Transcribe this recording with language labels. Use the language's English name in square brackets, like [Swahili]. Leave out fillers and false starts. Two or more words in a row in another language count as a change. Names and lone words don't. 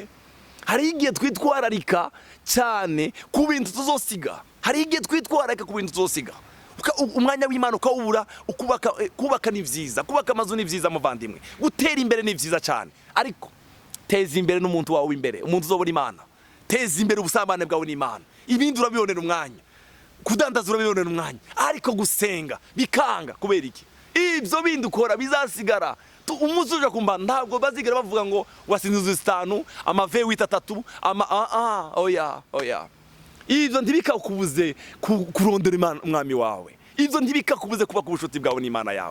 [Rundi] Hari igihe twitwararika cyane ku bintu tuzosiga, hari igihe twitwararika ku bintu tuzosiga. Umwanya w'Imana ukawubura. Kubaka ni vyiza, kubaka amazu ni vyiza muvandimwe, gutera imbere ni vyiza cyane, ariko teza imbere n'umuntu wawe imbere, umuntu uzobora Imana. Teza imbere ubusabane bwawe n'Imana, ibindi urabibonera umwanya, kudandaza urabibonera umwanya, ariko gusenga bikanga. Kubera iki? Ibyo bindi ukora bizasigara. Umunsi uje kumbana ntabwo bazigera bavuga ngo wasinze 5 amave 3 oya. Ibyo ntibikakubuze kurondera Imana umwami wawe, ibyo ntibikakubuze kuba ku bushuti bwawe n'Imana yawe.